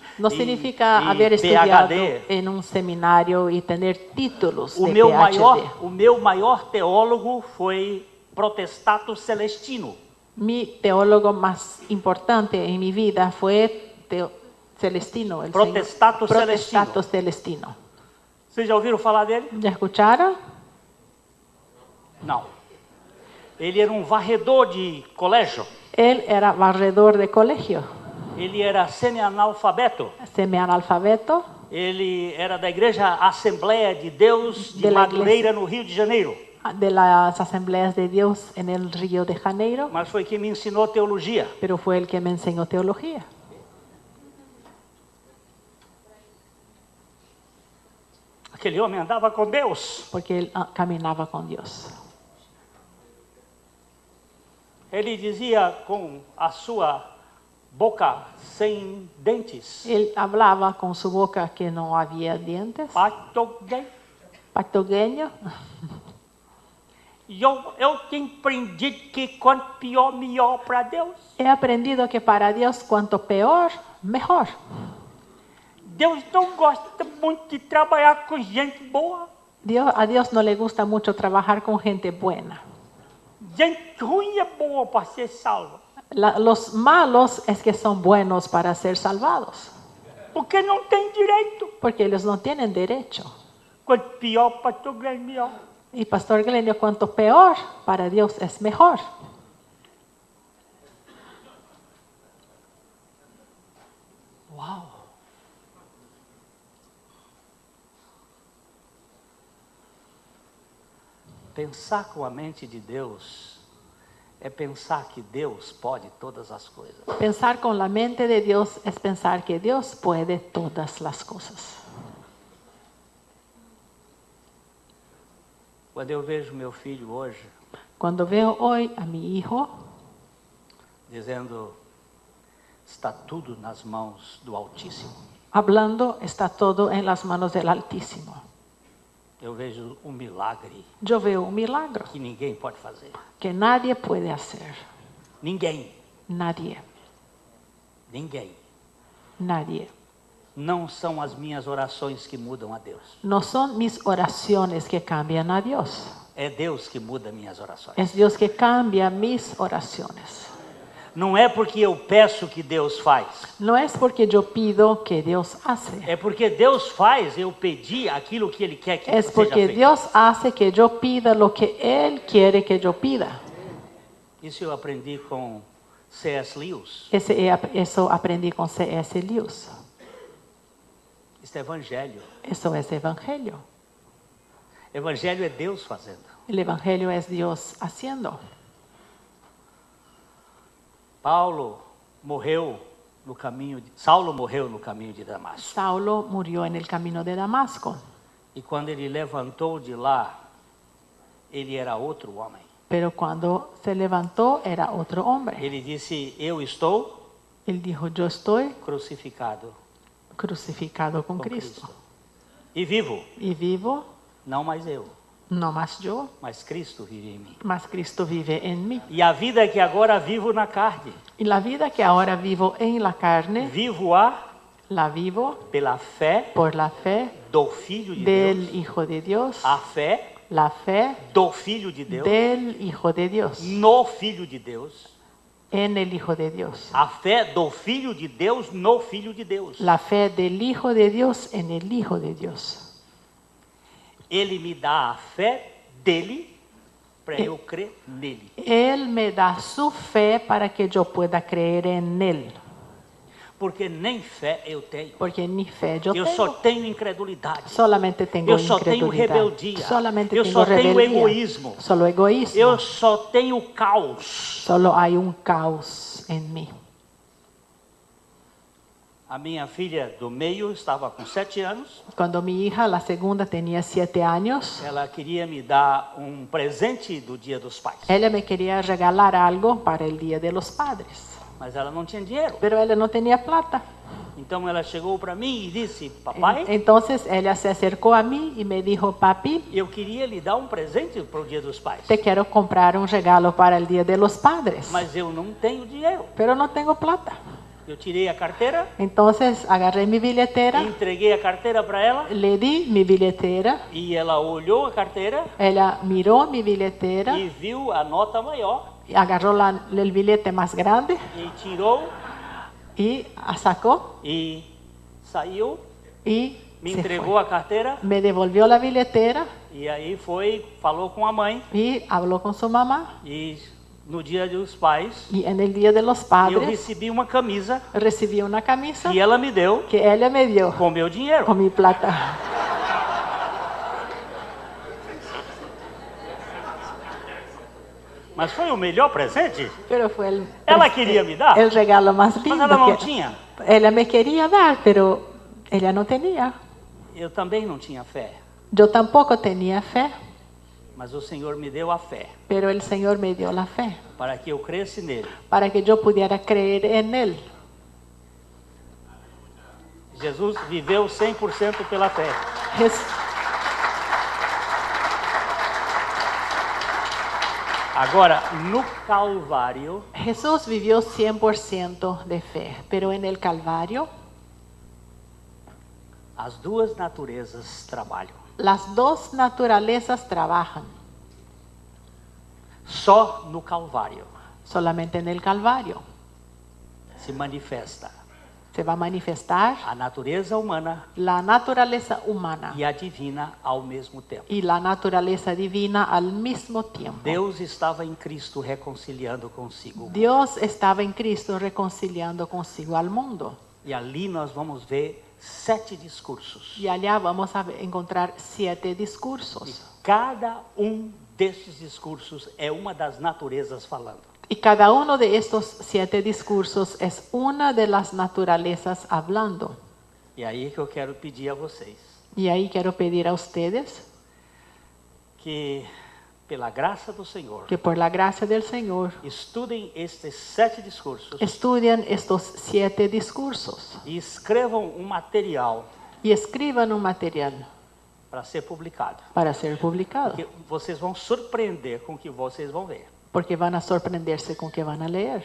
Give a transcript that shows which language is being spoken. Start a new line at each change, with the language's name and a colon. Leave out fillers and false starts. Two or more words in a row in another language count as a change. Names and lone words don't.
Spanish: No e significa haber estudiado PhD. en un seminario y tener títulos
Portuguese: O de meu PhD. maior teólogo foi Protestato Celestino.
Spanish: Mi teólogo más importante en mi vida fue Celestino, el Protestato señor Protestato Celestino.
Portuguese: Vocês já ouviram falar dele?
Spanish: ¿Ya escucharon?
Portuguese: Não. Ele era um varredor de colégio.
Spanish: Él era barredor de colegio,
Portuguese: Ele era semi-analfabeto.
Spanish: semi-analfabeto,
Portuguese: Ele era da Igreja Assembleia de Deus de
Spanish: De la
Portuguese: Madureira, no Rio de Janeiro.
Spanish: de las Asambleas de Dios en el Río de Janeiro,
Portuguese: Mas foi quem me ensinou teologia.
Spanish: pero fue el que me enseñó teología.
Portuguese: Aquele homem andava com Deus.
Spanish: Porque él caminaba con Dios.
Portuguese: Ele dizia com a sua boca sem dentes:
Spanish: Él hablaba con su boca que no había dientes,
Portuguese: Patoguei.
Spanish: pactogueño.
Portuguese: E eu tenho aprendido que quanto pior, melhor para Deus.
Spanish: He aprendido que para Dios cuanto peor, mejor.
Portuguese: Deus não gosta muito de trabalhar com gente boa.
Spanish: A Dios no le gusta mucho trabajar con gente buena.
Portuguese: Gente ruim é boa para ser salva.
Spanish: Los malos es que son buenos para ser salvados,
Portuguese: Porque não tem direito.
Spanish: porque ellos no tienen derecho.
Portuguese: Quanto pior, patoguei, melhor.
Spanish: Y Pastor Glenio, cuanto peor, para Dios es mejor.
Portuguese: Uau! Pensar com a mente de Deus é pensar que Deus pode todas as coisas.
Spanish: Pensar con la mente de Dios es pensar que Dios puede todas las cosas.
Portuguese: Quando eu vejo meu filho hoje
Spanish: Cuando veo hoy a mi hijo
Portuguese: dizendo, está tudo nas mãos do Altíssimo,
Spanish: hablando, está todo en las manos del Altísimo.
Portuguese: eu vejo um milagre
Spanish: Yo veo un milagro
Portuguese: que ninguém pode fazer.
Spanish: que nadie puede hacer.
Portuguese: Ninguém,
Spanish: Nadie,
Portuguese: ninguém.
Spanish: nadie.
Portuguese: Não são as minhas orações que mudam a Deus.
Spanish: No son mis oraciones que cambian a Dios.
Portuguese: É Deus que muda minhas orações.
Spanish: Es Dios que cambia mis oraciones.
Portuguese: Não é porque eu peço que Deus faz.
Spanish: No es porque yo pido que Dios hace.
Portuguese: É porque Deus faz eu pedir aquilo que Ele quer que
Spanish: Es
Portuguese: seja
Spanish: porque
Portuguese: feito.
Spanish: Dios hace que yo pida lo que Él quiere que yo pida.
Portuguese: Isso eu aprendi com C.S. Lewis.
Spanish: Eso aprendí con C.S. Lewis.
Portuguese: Isso é evangelho.
Spanish: Eso es evangelio.
Portuguese: Evangelho é Deus fazendo.
Spanish: El evangelio es Dios haciendo.
Portuguese: Saulo morreu no caminho de Damasco.
Spanish: Saulo murió en el camino de Damasco.
Portuguese: E quando ele levantou de lá, ele era outro homem.
Spanish: Pero cuando se levantó era otro hombre.
Portuguese: Ele disse, eu estou
Spanish: Él dijo, yo estoy
Portuguese: crucificado
Spanish: crucificado con
Portuguese: com Cristo.
Spanish: Cristo. E vivo, Y vivo,
Portuguese: não mais eu,
Spanish: no más yo,
Portuguese: mas Cristo vive em mim.
Spanish: mas Cristo vive en mí.
Portuguese: E a vida que agora vivo na carne,
Spanish: Y la vida que ahora vivo en la carne,
Portuguese: vivo-a
Spanish: la vivo
Portuguese: pela fé
Spanish: por la fe
Portuguese: do Filho de
Spanish: del
Portuguese: Deus.
Spanish: Hijo de Dios,
Portuguese: A fé
Spanish: la fe
Portuguese: do Filho de Deus,
Spanish: del Hijo de Dios,
Portuguese: no Filho de Deus.
Spanish: en el Hijo de Dios.
Portuguese: A fé do Filho de Deus no Filho de Deus.
Spanish: La fe del Hijo de Dios en el Hijo de Dios.
Portuguese: Ele me dá a fé dele para eu crer nele.
Spanish: Él me da su fe para que yo pueda creer en Él.
Portuguese: Porque nem fé eu tenho.
Spanish: Porque ni fe yo
Portuguese: Eu
Spanish: tengo.
Portuguese: só tenho incredulidade.
Spanish: Solamente tengo
Portuguese: Eu só tenho
Spanish: incredulidad.
Portuguese: rebeldia.
Spanish: Solamente
Portuguese: Eu
Spanish: tengo
Portuguese: só tenho
Spanish: rebeldía.
Portuguese: egoísmo.
Spanish: Solo egoísmo.
Portuguese: Eu só tenho caos.
Spanish: Solo hay un caos en mí.
Portuguese: A minha filha do meio estava com 7 anos.
Spanish: Cuando mi hija, la segunda, tenía 7 años,
Portuguese: Ela queria me dar um presente do Dia dos Pais.
Spanish: ella me quería regalar algo para el Día de los Padres,
Portuguese: Mas ela não tinha dinheiro.
Spanish: pero ella no tenía plata.
Portuguese: Então ela chegou para mim e disse: papai,
Spanish: Entonces ella se acercó a mí y me dijo: papi,
Portuguese: eu queria lhe dar um presente para o Dia dos Pais.
Spanish: te quiero comprar un regalo para el Día de los Padres,
Portuguese: Mas eu não tenho dinheiro.
Spanish: pero no tengo plata.
Portuguese: Eu tirei a carteira,
Spanish: Entonces agarré mi billetera,
Portuguese: entreguei a carteira para ela
Spanish: le di mi billetera,
Portuguese: e ela olhou a carteira
Spanish: ella miró mi billetera,
Portuguese: e viu a nota maior
Spanish: agarró el billete más grande
Portuguese: e tirou
Spanish: y sacó
Portuguese: e saiu,
Spanish: y
Portuguese: me
Spanish: se
Portuguese: entregou
Spanish: fue.
Portuguese: a carteira
Spanish: Me devolvió la billetera
Portuguese: e aí foi, falou com a mãe
Spanish: y habló con su mamá.
Portuguese: e no Dia dos Pais
Spanish: Y en el Día de los
Portuguese: eu
Spanish: Padres
Portuguese: recebi uma camisa
Spanish: recibí una camisa
Portuguese: que ela me deu
Spanish: que ella me dio
Portuguese: com meu dinheiro.
Spanish: con mi plata.
Portuguese: Mas foi o melhor presente?
Spanish: Pero fue
Portuguese: Ela quería me dar,
Spanish: el regalo más
Portuguese: mas
Spanish: lindo
Portuguese: ela não
Spanish: que
Portuguese: tinha.
Spanish: ella me quería dar, pero ella no tenía.
Portuguese: Eu também não tinha fé,
Spanish: Yo tampoco tenía fe,
Portuguese: mas o Senhor me deu a fé
Spanish: pero el Señor me dio la fe
Portuguese: para que eu cresça nele.
Spanish: para que yo pudiera creer en Él.
Portuguese: Jesus viveu 100% pela fé.
Spanish: Jes-
Portuguese: Agora, no Calvário,
Spanish: Jesús vivió 100% de fe, pero en el Calvario
Portuguese: as duas naturezas trabalham.
Spanish: las dos naturalezas trabajan.
Portuguese: Só no Calvário
Spanish: Solamente en el Calvario
Portuguese: se manifesta
Spanish: se va a manifestar
Portuguese: a natureza humana
Spanish: la naturaleza humana
Portuguese: e a divina ao mesmo tempo.
Spanish: y la naturaleza divina al mismo tiempo.
Portuguese: Deus estava em Cristo reconciliando consigo.
Spanish: Dios estaba en Cristo reconciliando consigo al mundo.
Portuguese: E ali nós vamos ver 7 discursos.
Spanish: Y allá vamos a encontrar 7
Portuguese: E
Spanish: discursos.
Portuguese: cada desses discursos é uma das naturezas falando.
Spanish: Y cada uno de estos 7 discursos es una de las naturalezas hablando.
Portuguese: E aí que eu quero pedir a vocês
Spanish: Y ahí quiero pedir a ustedes
Portuguese: que, pela graça do Senhor,
Spanish: que por la gracia del Señor
Portuguese: estudem estes 7 discursos
Spanish: estudien estos 7 discursos
Portuguese: e escrevam um material
Spanish: y escriban un material
Portuguese: para ser publicado.
Spanish: para ser publicado.
Portuguese: Porque vocês vão surpreender com o que vocês vão ver.
Spanish: Porque van a sorprenderse con que van a leer.